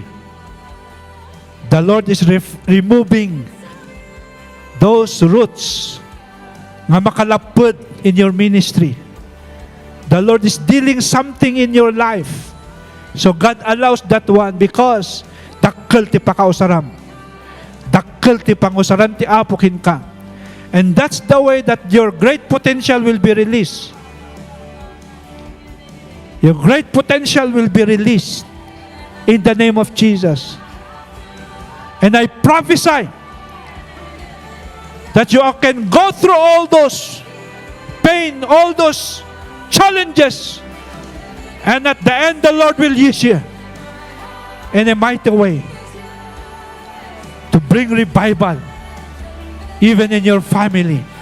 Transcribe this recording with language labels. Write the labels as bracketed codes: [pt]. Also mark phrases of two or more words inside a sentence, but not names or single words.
[en] The Lord is removing those roots [ilo] nga makalapod [en] in your ministry. The Lord is dealing something in your life. So God allows that one because [ilo] dakkel ti pakausaram. Dakkel ti pangusaran ti apokin ka. [en] And that's the way that your great potential will be released. Your great potential will be released in the name of Jesus. And I prophesy that you can go through all those pain, all those challenges, and at the end the Lord will use you in a mighty way to bring revival even in your family.